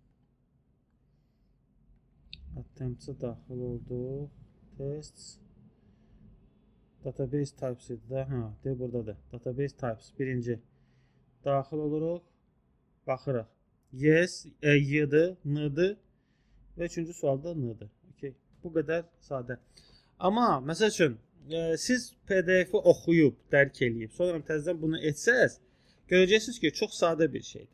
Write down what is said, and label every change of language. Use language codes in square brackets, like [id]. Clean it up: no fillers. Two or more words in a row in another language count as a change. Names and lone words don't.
[az] Attempts'a daxil olduq. Tests. [en] Database types [az] idi də. Ha, de buradadır. [en] Database types [az] birinci. Daxil oluruq. Baxırıq. Yes, y-dır, n-dır və üçüncü sualda n-dır. Okay. Bu qədər sadə. Amma məsəl üçün siz PDF-i oxuyub, dərk eləyib, sonra təzədən bunu etsəz, görəcəksiniz ki, çox sadə bir şeydir.